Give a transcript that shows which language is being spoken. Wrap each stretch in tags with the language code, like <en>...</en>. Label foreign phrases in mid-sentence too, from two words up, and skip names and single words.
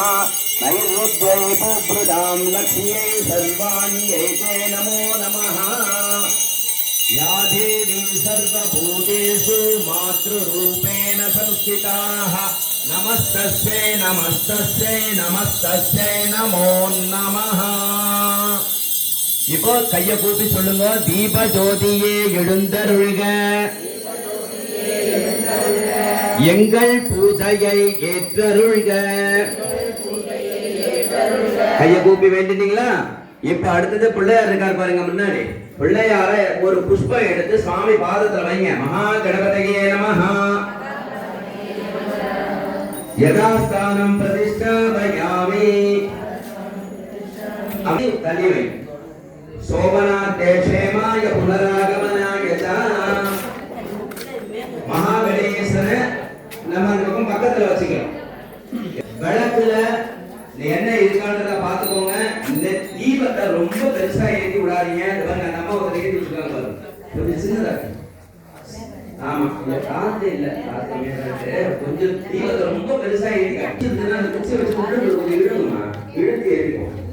<sa>नैरुद्यै बुभृदां लक्ष्म्यै सर्वाण्यै ते नमो नमः या देवी सर्वभूतेषु मातृरूपेण संस्थिताः नमस्तस्यै नमस्तस्यै नमस्तस्यै नमो नमः</sa> <ta>இப்போ கைய கூப்பி சொல்லுங்க தீப ஜோதியே எழுந்தருள்க எங்கள் பூஜையை ஏற்றருள்க கைய கூப்பி வேண்டினீங்களா இப்ப அடுத்தது பிள்ளையார் இருக்கார் பாருங்க முன்னாடி பிள்ளையார ஒரு புஷ்பம் எடுத்து சுவாமி பாதத்துல வைங்க</ta> <sa>महागणपतये नमः यथास्थानं प्रतिष्ठापयामि</sa> <ta>அப்படி தள்ளி வைங்க</ta> <sa>शोभनार्थे क्षेमाय पुनरागमनाय च महागणेशன</sa> <ta>நம்ம அந்த பக்கத்துல வச்சுக்கலாம் விளக்குல எண்ணெய் இருக்கான்றத பாத்துக்கோங்க இந்த தீபத்தை ரொம்ப பெருசா ஏத்தி விடாதீங்க பாருங்க நம்ம ஒரு ஏத்தி வச்சிருக்காங்க பாருங்க கொஞ்சம் சின்னதா ஆமா இந்த காத்து இல்ல காத்து கொஞ்சம் தீபத்தை ரொம்ப பெருசா ஏத்தி கட்டினா அந்த குச்சி வச்சு கொஞ்சம் இழுக்குமா இழுத்து ஏறிக்கும்</ta>